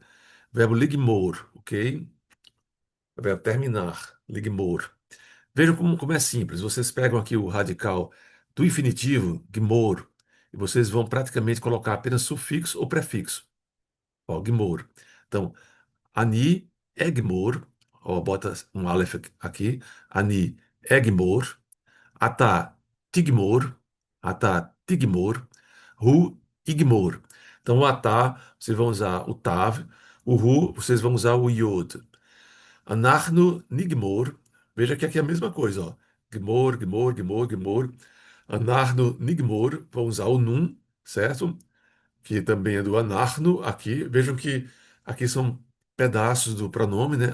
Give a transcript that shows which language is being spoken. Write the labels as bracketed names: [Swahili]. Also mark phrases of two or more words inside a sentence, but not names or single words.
[Portuguese] Verbo ligmor, ok? Verbo terminar, ligmor. Vejam como é simples. Vocês pegam aqui o radical do infinitivo, gmor, e vocês vão praticamente colocar apenas sufixo ou prefixo. Ó, gmor. Então, [Hebrew] אני אגמור, [Portuguese] ó, bota um aleph aqui, [Hebrew] אני אגמור, אתה תגמור, אתה תגמור, הוא יגמור. [Portuguese] Então, o ata, vocês vão usar o tav, o hu, vocês vão usar o yod. [Hebrew] אנחנו נגמור. [Portuguese] Veja que aqui é a mesma coisa, ó. [Hebrew] גמור, גמור, גמור, גמור. אנחנו נגמור. [Portuguese] Vamos usar o num, certo? Que também é do anarno aqui. Vejam que aqui são pedaços do pronome, né?